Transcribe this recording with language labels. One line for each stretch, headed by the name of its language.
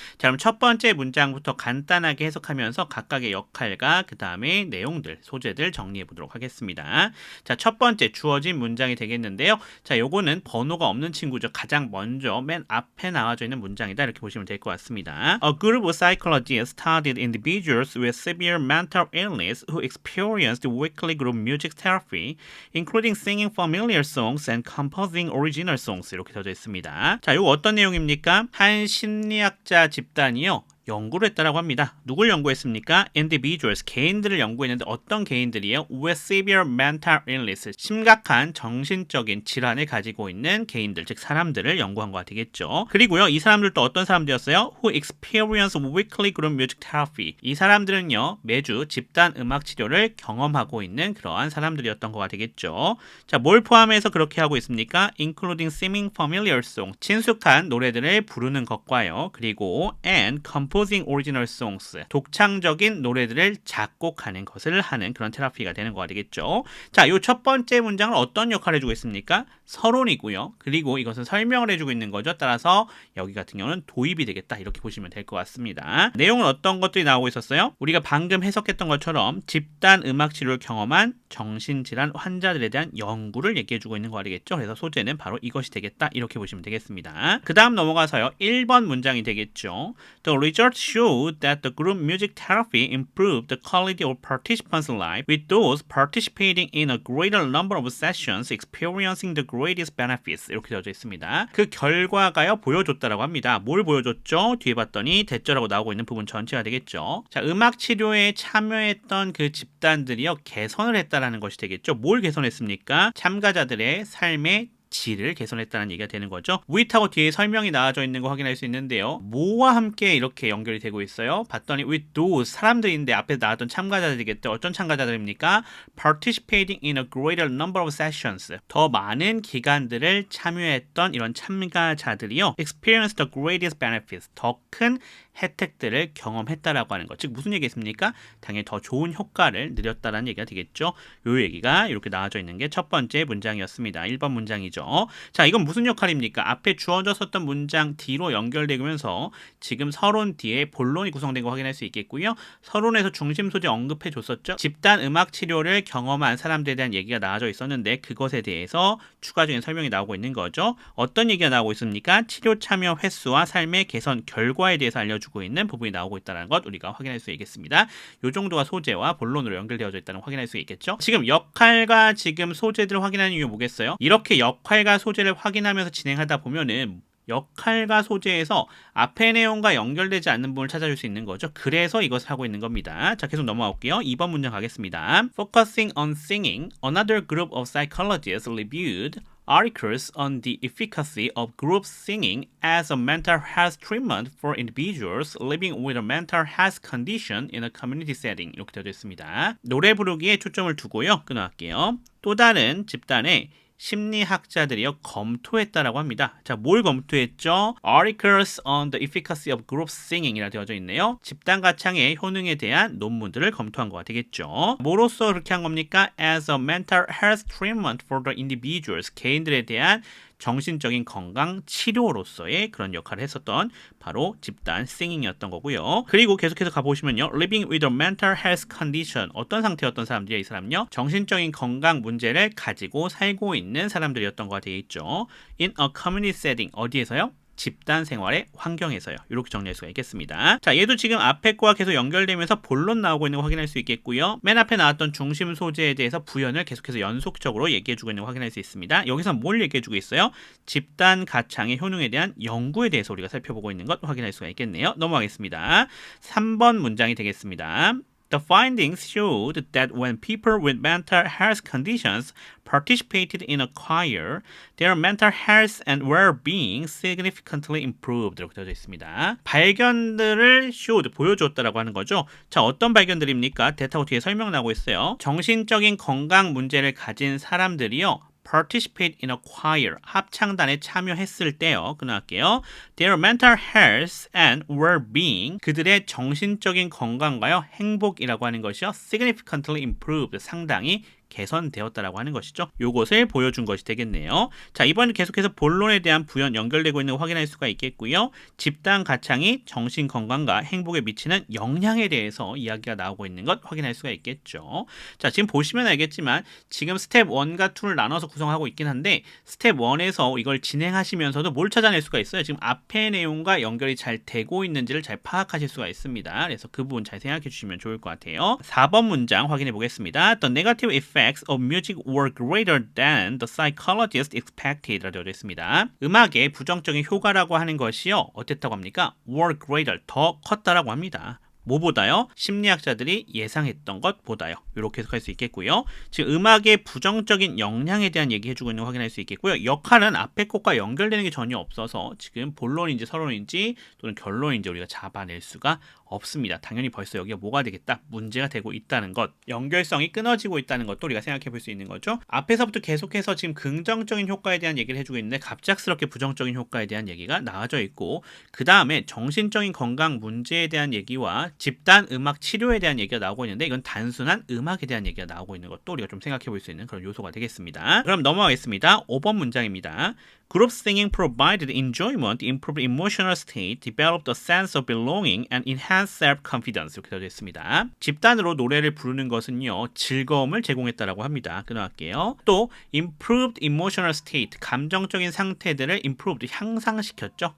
Korean: 자, 그럼 첫 번째 문장부터 간단하게 해석하면서 각각의 역할과 그 다음에 내용들, 소재들 정리해 보도록 하겠습니다. 자, 첫 번째 주어진 문장이 되겠는데요. 자, 요거는 번호가 없는 친구죠. 가장 먼저 맨 앞에 나와져 있는 문장이다. 이렇게 보시면 될 것 같습니다.
English: A group of psychologists studied individuals with severe mental illness who experienced weekly group music therapy, including singing familiar songs and composing original songs.
Korean: 이렇게 되어져 있습니다. 자, 이거 어떤 내용입니까? 한 심리학자 집단이요. 연구를 했다라고 합니다. 누굴 연구했습니까? Individuals, 개인들을 연구했는데 어떤 개인들이에요?
English: With severe mental illness,
Korean: 심각한 정신적인 질환을 가지고 있는 개인들, 즉 사람들을 연구한 거가 되겠죠. 그리고요, 이 사람들도 어떤 사람들이었어요?
English: Who experience weekly group music therapy.
Korean: 이 사람들은요, 매주 집단 음악 치료를 경험하고 있는 그러한 사람들이었던 거가 되겠죠. 자, 뭘 포함해서 그렇게 하고 있습니까?
English: Including singing familiar song,
Korean: 친숙한 노래들을 부르는 것과요. 그리고
English: and composing original songs,
Korean: 독창적인 노래들을 작곡하는 것을 하는 그런 테라피가 되는 거가 되겠죠. 자, 이 첫 번째 문장은 어떤 역할을 해주고 있습니까? 서론이고요. 그리고 이것은 설명을 해주고 있는 거죠. 따라서 여기 같은 경우는 도입이 되겠다. 이렇게 보시면 될 것 같습니다. 내용은 어떤 것들이 나오고 있었어요? 우리가 방금 해석했던 것처럼 집단 음악 치료를 경험한 정신질환 환자들에 대한 연구를 얘기해주고 있는 거가 되겠죠. 그래서 소재는 바로 이것이 되겠다. 이렇게 보시면 되겠습니다. 그 다음 넘어가서요. 1번 문장이 되겠죠.
English: The results showed that the group music therapy improved the quality of participants' life, with those participating in a greater number of sessions experiencing the greatest benefits.
Korean: 이렇게 되어져 있습니다. 그 결과가요 보여줬다라고 합니다. 뭘 보여줬죠? 뒤에 봤더니 대절하고 나오고 있는 부분 전체가 되겠죠. 자, 음악 치료에 참여했던 그 집단들이요 개선을 했다라는 것이 되겠죠. 뭘 개선했습니까? 참가자들의 삶의 질을 개선했다는 얘기가 되는 거죠. with하고 뒤에 설명이 나와져 있는 거 확인할 수 있는데요. 뭐와 함께 이렇게 연결이 되고 있어요? 봤더니
English: with those
Korean: 사람들인데 앞에 나왔던 참가자들이겠죠. 어떤 참가자들입니까?
English: participating in a greater number of sessions.
Korean: 더 많은 기간들을 참여했던 이런 참가자들이요.
English: experience the greatest benefits.
Korean: 더 큰 혜택들을 경험했다라고 하는 것. 즉 무슨 얘기겠습니까? 당연히 더 좋은 효과를 누렸다라는 얘기가 되겠죠. 요 얘기가 이렇게 나와져 있는 게 첫 번째 문장이었습니다. 1번 문장이죠. 자, 이건 무슨 역할입니까? 앞에 주어졌었던 문장 뒤로 연결되면서 지금 서론 뒤에 본론이 구성된 거 확인할 수 있겠고요. 서론에서 중심 소재 언급해 줬었죠. 집단 음악 치료를 경험한 사람들에 대한 얘기가 나와져 있었는데 그것에 대해서 추가적인 설명이 나오고 있는 거죠. 어떤 얘기가 나오고 있습니까? 치료 참여 횟수와 삶의 개선 결과에 대해서 알려주고 있는 부분이 나오고 있다는 것 우리가 확인할 수 있겠습니다. 이 정도가 소재와 본론으로 연결되어져 있다는 걸 확인할 수 있겠죠. 지금 역할과 지금 소재들을 확인하는 이유 뭐겠어요? 이렇게 역할과 소재를 확인하면서 진행하다 보면은 역할과 소재에서 앞의 내용과 연결되지 않는 부분을 찾아줄 수 있는 거죠. 그래서 이것을 하고 있는 겁니다. 자, 계속 넘어가 볼게요. 2번 문장 가겠습니다.
English: Focusing on singing, another group of psychologists reviewed articles on the efficacy of group singing as a mental health treatment for individuals living with a mental health condition in a community setting.
Korean: 이렇게 되어 있습니다. 노래 부르기에 초점을 두고요. 끊어갈게요. 또 다른 집단의 심리학자들이요 검토했다라고 합니다. 자, 뭘 검토했죠?
English: Articles on the efficacy of group singing이라
Korean: 되어져 있네요. 집단 가창의 효능에 대한 논문들을 검토한 거가 되겠죠. 뭐로써 그렇게 한 겁니까?
English: As a mental health treatment for the individuals.
Korean: 개인들에 대한 정신적인 건강 치료로서의 그런 역할을 했었던 바로 집단 싱잉이었던 거고요. 그리고 계속해서 가보시면요.
English: Living with a mental health condition.
Korean: 어떤 상태였던 사람들이야, 이 사람요? 정신적인 건강 문제를 가지고 살고 있는 사람들이었던 거가 되어 있죠.
English: In a community setting.
Korean: 어디에서요? 집단 생활의 환경에서요. 이렇게 정리할 수가 있겠습니다. 자, 얘도 지금 앞에 거와 계속 연결되면서 본론 나오고 있는 거 확인할 수 있겠고요. 맨 앞에 나왔던 중심 소재에 대해서 부연을 계속해서 연속적으로 얘기해주고 있는 거 확인할 수 있습니다. 여기서 뭘 얘기해주고 있어요? 집단 가창의 효능에 대한 연구에 대해서 우리가 살펴보고 있는 것 확인할 수가 있겠네요. 넘어가겠습니다. 3번 문장이 되겠습니다. The findings showed that when people with mental health conditions participated in a choir, their mental health and well-being significantly improved. 이렇게 되어 있습니다. 발견들을 showed, 보여줬다라고 하는 거죠. 자, 어떤 발견들입니까? 데이터가 뒤에 설명 나오고 있어요. 정신적인 건강 문제를 가진 사람들이요.
English: participate in a choir,
Korean: 합창단에 참여했을 때요. 끊어갈게요.
English: Their mental health and well-being,
Korean: 그들의 정신적인 건강과요. 행복이라고 하는 것이요.
English: significantly improved,
Korean: 상당히 개선되었다라고 하는 것이죠. 요것을 보여준 것이 되겠네요. 자, 이번에 계속해서 본론에 대한 부연 연결되고 있는 거 확인할 수가 있겠고요. 집단 가창이 정신 건강과 행복에 미치는 영향에 대해서 이야기가 나오고 있는 것 확인할 수가 있겠죠. 자, 지금 보시면 알겠지만 지금 스텝 1과 2를 나눠서 구성하고 있긴 한데 스텝 1에서 이걸 진행하시면서도 뭘 찾아낼 수가 있어요. 지금 앞의 내용과 연결이 잘 되고 있는지를 잘 파악하실 수가 있습니다. 그래서 그 부분 잘 생각해 주시면 좋을 것 같아요. 4번 문장 확인해 보겠습니다.
English: The negative effect of music were greater than the psychologist expected
Korean: 라고 되어 있습니다. 음악의 부정적인 효과라고 하는 것이요. 어땠다고 합니까?
English: were greater,
Korean: 더 컸다라고 합니다. 뭐보다요? 심리학자들이 예상했던 것보다요. 이렇게 해석할 수 있겠고요. 지금 음악의 부정적인 영향에 대한 얘기 해주고 있는 거 확인할 수 있겠고요. 역할은 앞에 것과 연결되는 게 전혀 없어서 지금 본론인지 서론인지 또는 결론인지 우리가 잡아낼 수가 없습니다. 당연히 벌써 여기가 뭐가 되겠다? 문제가 되고 있다는 것, 연결성이 끊어지고 있다는 것도 우리가 생각해 볼 수 있는 거죠. 앞에서부터 계속해서 지금 긍정적인 효과에 대한 얘기를 해주고 있는데 갑작스럽게 부정적인 효과에 대한 얘기가 나와져 있고 그 다음에 정신적인 건강 문제에 대한 얘기와 집단 음악 치료에 대한 얘기가 나오고 있는데 이건 단순한 음악에 대한 얘기가 나오고 있는 것도 우리가 좀 생각해 볼 수 있는 그런 요소가 되겠습니다. 그럼 넘어가겠습니다. 5번 문장입니다.
English: Group singing provided enjoyment, improved emotional state, developed a sense of belonging, and enhanced self-confidence.
Korean: 이렇게 되어 있습니다. 집단으로 노래를 부르는 것은요, 즐거움을 제공했다라고 합니다. 끊어갈게요. 또
English: improved emotional state,
Korean: 감정적인 상태들을 improved, 향상시켰죠.